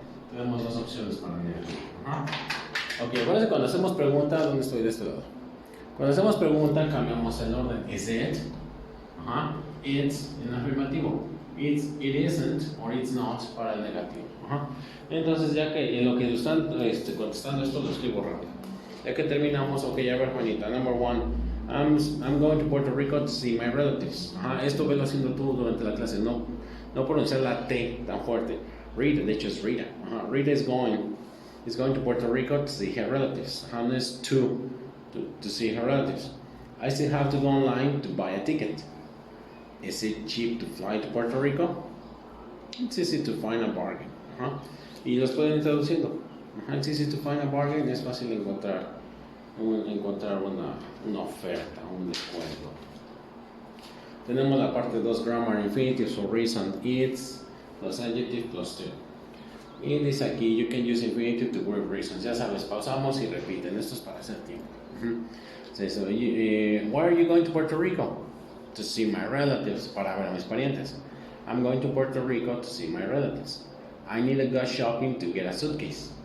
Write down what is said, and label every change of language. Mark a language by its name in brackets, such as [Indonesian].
[Spanish] Tenemos dos opciones para leer. Ok, acuérdense cuando hacemos pregunta, ¿dónde estoy de este lado? Cuando hacemos pregunta cambiamos el orden. Is it? Ajá. It's en afirmativo. It isn't, or it's not para el negativo. Ajá. Entonces, ya que en lo que están contestando esto, lo escribo rápido. Ya que terminamos, ok, a ver, Juanita. [English] Number one, I'm going to Puerto Rico to see my relatives. Ajá. [Spanish] Esto velo haciendo tú durante la clase. No pronunciar la T tan fuerte. Rita, de hecho es Rita. Ajá. [English] Rita is going to Puerto Rico to see her relatives. Ajá. No es to see her relatives. I still have to go online to buy a ticket. Is it cheap to fly to Puerto Rico? It's easy to find a bargain. Uh-huh. [Spanish] Y los pueden ir traduciendo. Uh-huh. [English] It's easy to find a bargain. [Spanish] Es fácil encontrar una oferta, un descuento. [English] Tenemos la parte 2, grammar, infinitive, so reason, it's, plus adjective, plus to. [Spanish] Y dice aquí, you can use infinitive to work reasons. Ya sabes, pausamos y repiten. Esto es para hacer tiempo. Uh-huh. [English] So, why are you going to Puerto Rico? To see my relatives, para ver a mis parientes. I'm going to Puerto Rico to see my relatives. I need to go shopping to get a suitcase.